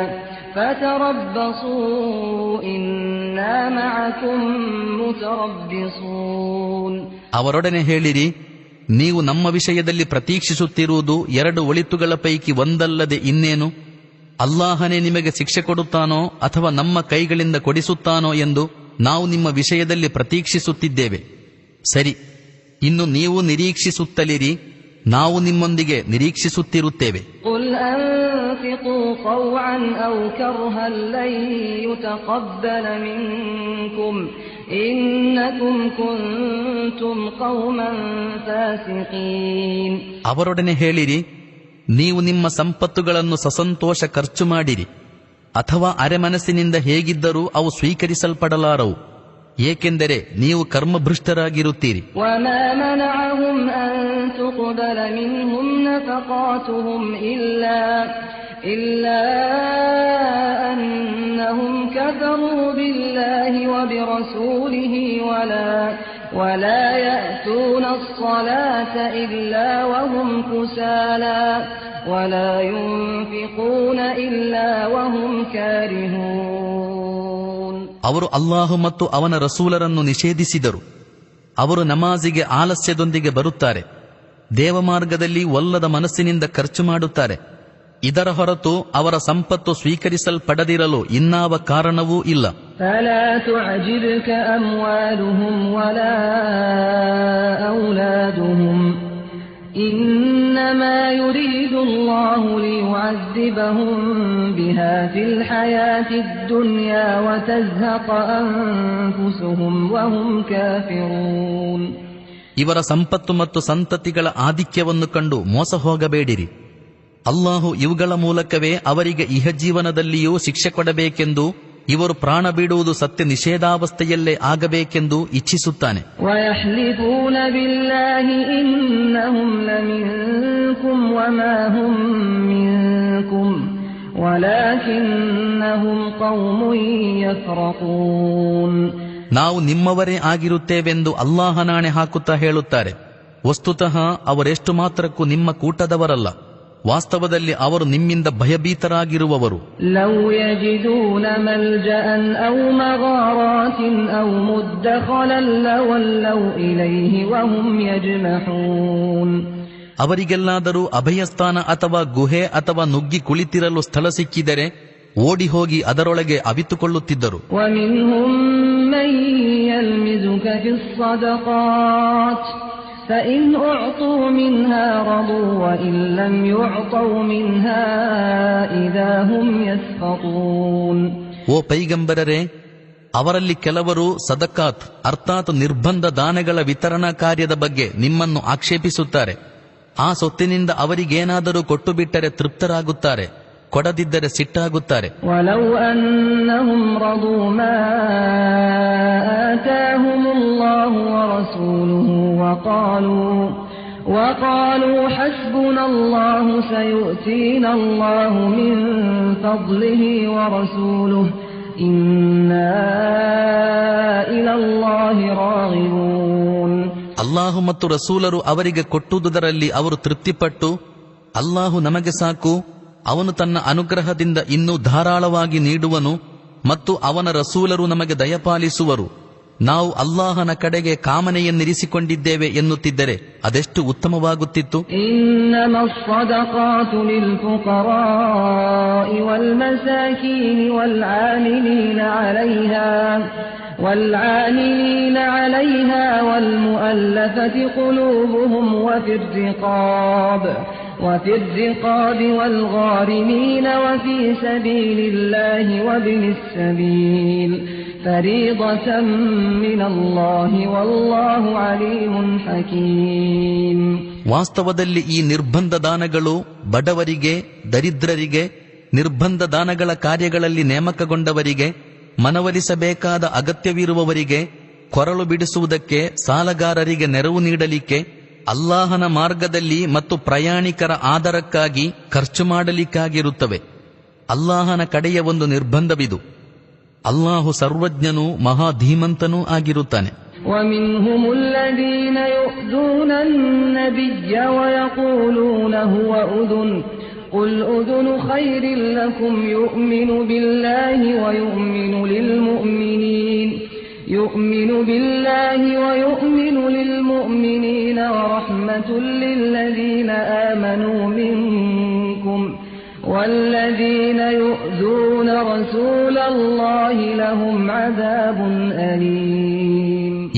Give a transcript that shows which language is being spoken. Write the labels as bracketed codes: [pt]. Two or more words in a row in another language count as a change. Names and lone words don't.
[kn] ಅವರೊಡನೆ ಹೇಳಿರಿ, ನೀವು ನಮ್ಮ ವಿಷಯದಲ್ಲಿ ಪ್ರತೀಕ್ಷಿಸುತ್ತಿರುವುದು ಎರಡು ಒಳಿತುಗಳ ಪೈಕಿ ಒಂದಲ್ಲದೆ ಇನ್ನೇನು? ಅಲ್ಲಾಹನೇ ನಿಮಗೆ ಶಿಕ್ಷೆ ಕೊಡುತ್ತಾನೋ ಅಥವಾ ನಮ್ಮ ಕೈಗಳಿಂದ ಕೊಡಿಸುತ್ತಾನೋ ಎಂದು ನಾವು ನಿಮ್ಮ ವಿಷಯದಲ್ಲಿ ಪ್ರತೀಕ್ಷಿಸುತ್ತಿದ್ದೇವೆ. ಸರಿ, ಇನ್ನು ನೀವು ನಿರೀಕ್ಷಿಸುತ್ತಲಿರಿ, ನಾವು ನಿಮ್ಮೊಂದಿಗೆ ನಿರೀಕ್ಷಿಸುತ್ತಿರುತ್ತೇವೆ. [ar] قل أنفقوا طوعا أو كرها لن يتقبل منكم إنكم كنتم قوما فاسقين. [kn] ಅವರೊಡನೆ ಹೇಳಿರಿ, ನೀವು ನಿಮ್ಮ ಸಂಪತ್ತುಗಳನ್ನು ಸಸಂತೋಷ ಖರ್ಚು ಮಾಡಿರಿ, ಅಥವಾ ಅರೆಮನಸ್ಸಿನಿಂದ ಹೇಗಿದ್ದರೂ ಅವು ಸ್ವೀಕರಿಸಲ್ಪಡಲಾರವು, ಏಕೆಂದರೆ ನೀವು ಕರ್ಮಭೃಷ್ಟರಾಗಿರುತ್ತೀರಿ. [ar] وما منعهم أن تقبل منهم نفقاتهم إلا أنهم كفروا بالله وبرسوله ولا يأتون الصلاة إلا وهم كسالى ولا ينفقون إلا وهم كارهون. [kn] ಅವರು ಅಲ್ಲಾಹು ಮತ್ತು ಅವನ ರಸೂಲರನ್ನು ನಿಷೇಧಿಸಿದರು. ಅವರು ನಮಾಜಿಗೆ ಆಲಸ್ಯದೊಂದಿಗೆ ಬರುತ್ತಾರೆ, ದೇವಮಾರ್ಗದಲ್ಲಿ ಒಲ್ಲದ ಮನಸ್ಸಿನಿಂದ ಖರ್ಚು ಮಾಡುತ್ತಾರೆ. ಇದರ ಹೊರತು ಅವರ ಸಂಪತ್ತು ಸ್ವೀಕರಿಸಲ್ಪಡದಿರಲು ಇನ್ನಾವ ಕಾರಣವೂ ಇಲ್ಲ. [ar] فلا تعجبك أموالهم ولا أولادهم إنما يريد الله ليعذبهم بها في الحياة الدنيا وتزهق أنفسهم وهم كافرون. [kn] ಇವರ ಸಂಪತ್ತು ಮತ್ತು ಸಂತತಿಗಳ ಆಧಿಕ್ಯವನ್ನು ಕಂಡು ಮೋಸ ಹೋಗಬೇಡಿರಿ. ಅಲ್ಲಾಹು ಇವುಗಳ ಮೂಲಕವೇ ಅವರಿಗೆ ಇಹಜೀವನದಲ್ಲಿಯೂ ಶಿಕ್ಷೆ ಕೊಡಬೇಕೆಂದು, ಇವರು ಪ್ರಾಣ ಬಿಡುವುದು ಸತ್ಯ ನಿಷೇಧಾವಸ್ಥೆಯಲ್ಲೇ ಆಗಬೇಕೆಂದು ಇಚ್ಛಿಸುತ್ತಾನೆ. [ar] وَيَحْلِفُونَ بِاللَّهِ إِنَّهُمْ لَمِنكُمْ وَمَا هُمْ مِنكُمْ وَلَكِنَّهُمْ قَوْمٌ يَفْرَقُونَ. [kn] ನಾವು ನಿಮ್ಮವರೇ ಆಗಿರುತ್ತೇವೆಂದು ಅಲ್ಲಾಹನಾಣೆ ಹಾಕುತ್ತಾ ಹೇಳುತ್ತಾರೆ. ವಸ್ತುತಃ ಅವರೆಷ್ಟು ಮಾತ್ರಕ್ಕೂ ನಿಮ್ಮ ಕೂಟದವರಲ್ಲ, ವಾಸ್ತವದಲ್ಲಿ ಅವರು ನಿಮ್ಮಿಂದ ಭಯಭೀತರಾಗಿರುವವರು. [ar] لو يجدون ملجأ أو مغارات أو مدخلا لولوا إليه وهم يجمحون. [kn] ಅವರಿಗೆಲ್ಲಾದರೂ ಅಭಯಸ್ಥಾನ ಅಥವಾ ಗುಹೆ ಅಥವಾ ನುಗ್ಗಿ ಕುಳಿತಿರಲು ಸ್ಥಳ ಸಿಕ್ಕಿದರೆ ಓಡಿ ಹೋಗಿ ಅದರೊಳಗೆ ಅವಿತುಕೊಳ್ಳುತ್ತಿದ್ದರು. [ar] ومنهم من يلمزك في الصدقات فإن أعطوا منها رضوا وإن لم يعطوا منها إذا هم يسخطون. [kn] ಓ ಪೈಗಂಬರರೇ, ಅವರಲ್ಲಿ ಕೆಲವರು ಸದಕಾತ್ ಅರ್ಥಾತ್ ನಿರ್ಬಂಧ ದಾನಗಳ ವಿತರಣಾ ಕಾರ್ಯದ ಬಗ್ಗೆ ನಿಮ್ಮನ್ನು ಆಕ್ಷೇಪಿಸುತ್ತಾರೆ. ಆ ಸೊತ್ತಿನಿಂದ ಅವರಿಗೇನಾದರೂ ಕೊಟ್ಟು ಬಿಟ್ಟರೆ ತೃಪ್ತರಾಗುತ್ತಾರೆ, ಕೊಡದಿದ್ದರೆ ಸಿಟ್ಟಾಗುತ್ತಾರೆ. [ar] ولو أنهم رضوا ما آتاهم الله ورسوله وقالوا حسبنا الله سيؤتينا الله من فضله ورسوله إنا إلى الله راغبون. [kn] ಅಲ್ಲಾಹು ಮತ್ತು ರಸೂಲರು ಅವರಿಗೆ ಕೊಟ್ಟುದರಲ್ಲಿ ಅವರು ತೃಪ್ತಿಪಟ್ಟು, ಅಲ್ಲಾಹು ನಮಗೆ ಸಾಕು, ಅವನು ತನ್ನ ಅನುಗ್ರಹದಿಂದ ಇನ್ನೂ ಧಾರಾಳವಾಗಿ ನೀಡುವನು ಮತ್ತು ಅವನ ರಸೂಲರು ನಮಗೆ ದಯಪಾಲಿಸುವರು, ನಾವು ಅಲ್ಲಾಹನ ಕಡೆಗೆ ಕಾಮನೆಯನ್ನಿರಿಸಿಕೊಂಡಿದ್ದೇವೆ ಎನ್ನುತ್ತಿದ್ದರೆ ಅದೆಷ್ಟು ಉತ್ತಮವಾಗುತ್ತಿತ್ತು. [ar] إنما الصدقات للفقراء والمساكين والعاملين عليها والمؤلفة قلوبهم وفي الرقاب والغارمين وفي سبيل الله وابن السبيل فريضة من الله والله عليم حكيم. [kn] ವಾಸ್ತವದಲ್ಲಿ ಈ ನಿರ್ಬಂಧ ದಾನಗಳು ಬಡವರಿಗೆ, ದರಿದ್ರರಿಗೆ, ನಿರ್ಬಂಧ ದಾನಗಳ ಕಾರ್ಯಗಳಲ್ಲಿ ನೇಮಕಗೊಂಡವರಿಗೆ, ಮನವೊಲಿಸಬೇಕಾದ ಅಗತ್ಯವಿರುವವರಿಗೆ, ಕೊರಳು ಬಿಡಿಸುವುದಕ್ಕೆ, ಸಾಲಗಾರರಿಗೆ ನೆರವು ನೀಡಲಿಕ್ಕೆ, ಅಲ್ಲಾಹನ ಮಾರ್ಗದಲ್ಲಿ ಮತ್ತು ಪ್ರಯಾಣಿಕರ ಆಧಾರಕ್ಕಾಗಿ ಖರ್ಚು ಮಾಡಲಿಕ್ಕಾಗಿರುತ್ತವೆ. ಅಲ್ಲಾಹನ ಕಡೆಯ ಒಂದು ನಿರ್ಬಂಧವಿದು. ಅಲ್ಲಾಹು ಸರ್ವಜ್ಞನೂ ಮಹಾಧೀಮಂತನೂ ಆಗಿರುತ್ತಾನೆ. [ar] ومنهم الذين يؤذون النبي ويقولون هو أذن قل أذن خير لكم يؤمن بالله ويؤمن للمؤمنين ورحمة للذين آمنوا منكم والذين يؤذون رسول الله لهم عذاب أليم.